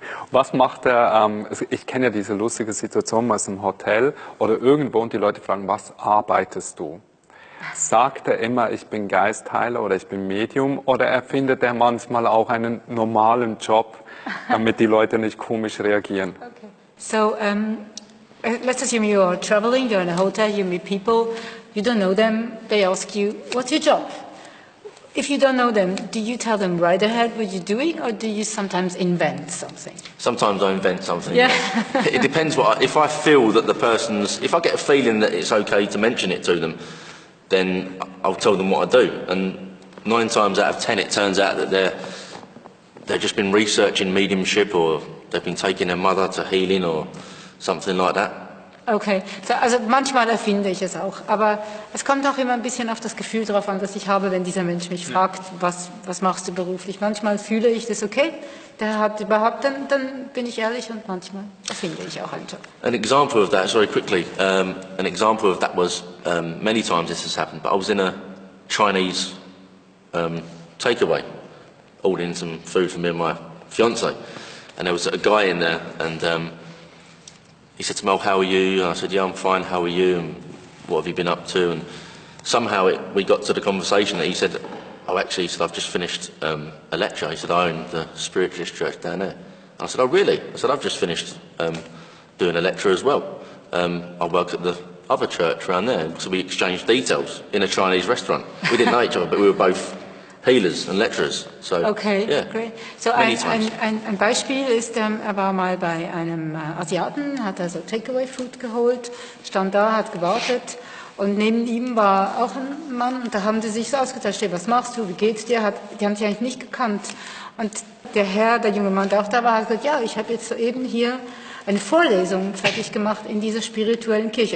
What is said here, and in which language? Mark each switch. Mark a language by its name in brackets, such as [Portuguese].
[German] Was macht er, ich kenne ja diese lustige Situation mal im Hotel oder irgendwo und die Leute fragen, was arbeitest du? Sagt er immer, ich bin Geistheiler oder ich bin Medium oder erfindet er manchmal auch einen normalen Job, damit die Leute nicht komisch reagieren? Okay. [English] So, let's assume you are traveling, you're in a hotel, you meet people, you don't know them, they ask you, what's your job? If you don't know them, do you tell them right ahead what you're doing or do you sometimes invent something? Sometimes I invent something. Yeah. It depends if I feel that if I get a feeling that it's okay to mention it to them, then I'll tell them what I do. And 9 times out of 10 it turns out that they've just been researching mediumship or they've been taking their mother to healing or something like that. [German] Okay, so, also manchmal erfinde ich es auch, aber es kommt auch immer ein bisschen auf das Gefühl drauf an, das ich habe, wenn dieser Mensch mich fragt, was machst du beruflich. Manchmal fühle ich das okay, der hat überhaupt, dann bin ich ehrlich und manchmal erfinde ich auch einen Job. [English] An example of that, sorry, quickly, an example of that was, many times this has happened, but I was in a Chinese takeaway, ordering some food for me and my fiance, and there was a guy in there, and he said to me, "Oh, how are you?" And I said, "Yeah, I'm fine, how are you? And what have you been up to?" And somehow we got to the conversation that he said, "Oh, actually," he said, "I've just finished a lecture." He said, "I own the spiritualist church down there." And I said, "Oh, really?" I said, "I've just finished doing a lecture as well. I work at the other church around there." So we exchanged details in a Chinese restaurant. We didn't know each other, but we were both healers and lecturers. So, okay, yeah, great. [German] So ein Beispiel ist, er war mal bei einem Asiaten, hat also Takeaway-Food geholt, stand da, hat gewartet und neben ihm war auch ein Mann und da haben sie sich so ausgetauscht, hey, was machst du, wie geht's dir? Die haben sich eigentlich nicht gekannt. Und der junge Mann, der auch da war, hat gesagt, ja, ich habe jetzt soeben hier eine Vorlesung fertig gemacht in dieser spirituellen Kirche.